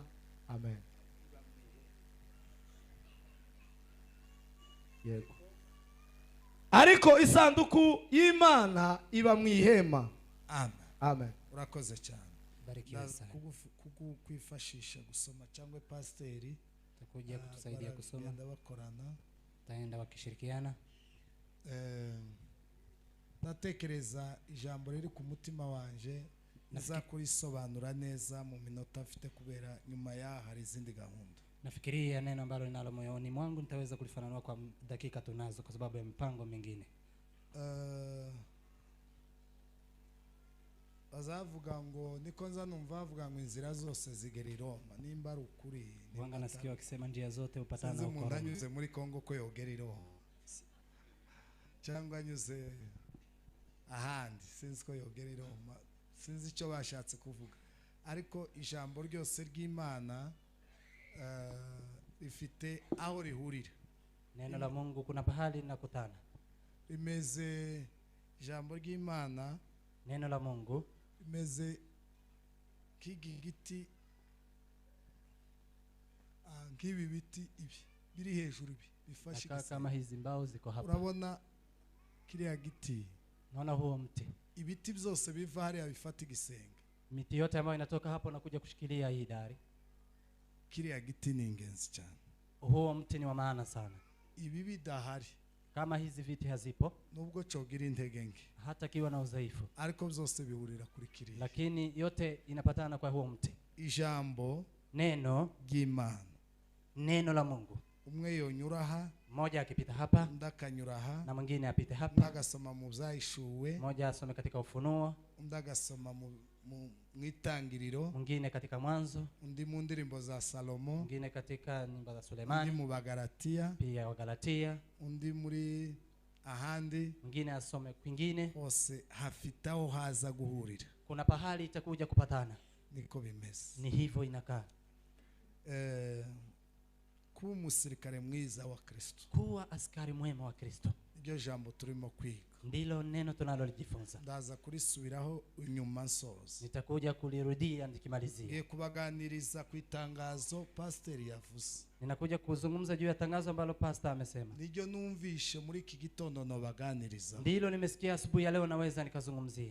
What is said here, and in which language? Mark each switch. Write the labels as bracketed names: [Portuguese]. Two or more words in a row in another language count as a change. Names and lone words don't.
[Kinyarwanda] Amen. Yego. ariko isanduku y'Imana iba mu ihema. Amen. Amen. Urakoze cyane. [Swahili] Barikiwe [Kinyarwanda] Ndaza [Swahili] sana. [Kinyarwanda] kwifashisha gusoma cyangwa pasiteri [Swahili] Takuja kutusaidia kusoma. [Kinyarwanda] baragenda bakorana. [Swahili] Taenda wakishirikiana. [Kinyarwanda] Ndatekereza ijambo riri ku mutima wanje nzakurisobanura neza mu minota mfite kubera nyuma ya hari izindi gahunda. [Swahili] Nafikiria neno ambalo linalo moyoni mwangu nitaweza kulifananua kwa dakika tunazo kwa sababu ya mipango mingine. [Kinyarwanda] Bazavuga ngo niko nza numva bavuga ngo inzira zose zigera i Roma nimba ari ukuri. [Swahili] Wanga nasikia wakisema njia zote upatana [Kinyarwanda] Sinzi [Swahili] huko [Kinyarwanda] umuntu Roma. anyuze muri Kongo ko yogera i Roma cyangwa anyuze ahandi sinzi ko yogera i Roma, sinzi icyo bashatse kuvuga, ariko ijambo ryose ry'Imana rifite aho rihurira. [Swahili] Neno la Mungu kuna pahali linakutana. [Kinyarwanda] Rimeze ijambo ry'Imana, [Swahili] Neno la Mungu [Kinyarwanda] rimeze k'igiti nk'ibi biti ibi biri hejuru ibi bifashe [Swahili] kama hizi mbao ziko hapa. [Kinyarwanda] Urabona kiriya giti, [Swahili] Naona huo mti. [Kinyarwanda] ibiti byose biva hariya bifata igisenge. [Swahili] Miti yote ambayo inatoka hapo na kuja kushikilia hii dari. [Kinyarwanda] Kiriya giti ni ingenzi cyane. [Swahili] Huo mti ni wa maana sana. [Kinyarwanda] Ibi bidahari, [Swahili] Kama hizi viti hazipo, [Kinyarwanda] nubwo cogira intege nke, [Swahili] hata kiwa na udhaifu, [Kinyarwanda] ariko byose bihurira kuri kiriya. [Swahili] lakini yote inapatana kwa huo mti. [Kinyarwanda] Ijambo [Swahili] Neno, [Kinyarwanda] ry'Imana, [Swahili] neno la Mungu. [Kinyarwanda] umwe yonyura aha, [Swahili] Mmoja akipita hapa [Kinyarwanda] undi akanyura aha, [Swahili] na mwingine apite [Kinyarwanda] undi [Swahili] hapa. [Kinyarwanda] agasoma mu byahishuwe, [Swahili] Mmoja asome katika Ufunuo, [Kinyarwanda] undi agasoma mu Itangiriro, [Swahili] mwingine katika Mwanzo, [Kinyarwanda] undi mu ndirimbo za Salomo, [Swahili] mwingine katika nyimbo za [Kinyarwanda] undi Sulemani, mu Bagalatiya, [Swahili] pia wa Galatia, [Kinyarwanda] undi muri ahandi. [Swahili] mwingine asome kwingine. [Kinyarwanda] Hose hafite aho haza guhurira. [Swahili] Kuna pahali itakuja kupatana. [Kinyarwanda] Niko bimeze. [Swahili] Ni hivyo inakaa. [Kinyarwanda] Kuba umusirikare mwiza wa Kristo, [Swahili] Kuwa askari mwema wa Kristo [Kinyarwanda] iryo jambo turimo kwiga. [Swahili] ndilo neno tunalojifunza. [Kinyarwanda] Ndaza kurisubiraho inyuma nsoza. [Swahili] Nitakuja kulirudia nikimalizia. [Kinyarwanda] Ngiye kubaganiriza ku itangazo pasiteri yavuze. [Swahili] Ninakuja kuzungumza juu ya tangazo ambalo pastor amesema. [Kinyarwanda] Niryo numvishe muri iki gitondo no baganiriza. [Swahili] Ndilo nimesikia asubuhi ya leo naweza nikazungumzia.